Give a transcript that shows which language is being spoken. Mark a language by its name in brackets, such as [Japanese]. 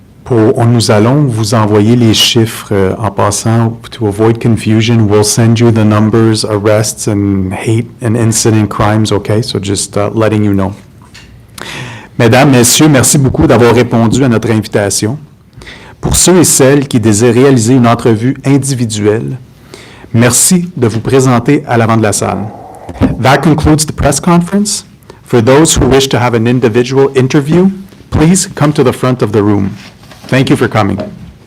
[French] Nous allons vous envoyer les chiffres en passant. [English] To avoid confusion, we'll send you the numbers, arrests, and hate and incident crimes, okay? So just letting you know. [French] Mesdames, Messieurs, merci beaucoup d'avoir répondu à notre invitation. Pour ceux et celles qui désirent réaliser une entrevue individuelle, merci de vous présenter à l'avant de la salle. [English] That concludes the press conference. For those who wish to have an individual interview, please come to the front of the room. Thank you for coming.